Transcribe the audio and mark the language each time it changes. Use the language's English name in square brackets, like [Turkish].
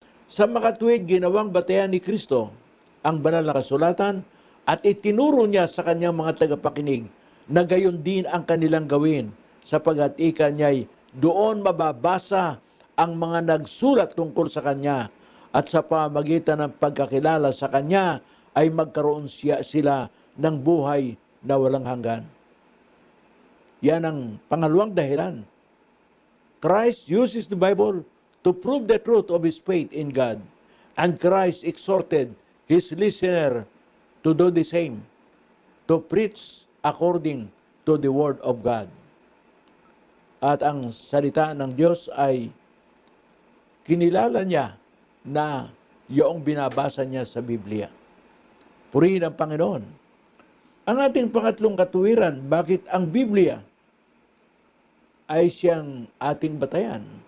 [Filipino] Sa makatuwid, ginawang batayan ni Kristo ang banal na kasulatan at itinuro niya sa kanyang mga tagapakinig na gayon din ang kanilang gawin sapagkat ika niya'y doon mababasa ang mga nagsulat tungkol sa kanya at sa pamagitan ng pagkakilala sa kanya ay magkaroon sila ng buhay na walang hanggan. Yan ang pangalawang dahilan. [English] Christ uses the Bible to prove the truth of his faith in God, and Christ exhorted his listener to do the same, to preach according to the Word of God. [Filipino] At ang salita ng Diyos ay kinilala niya na yung binabasa niya sa Biblia. Purihin ang Panginoon. Ang ating pangatlong katuwiran, bakit ang Biblia ay siyang ating batayan?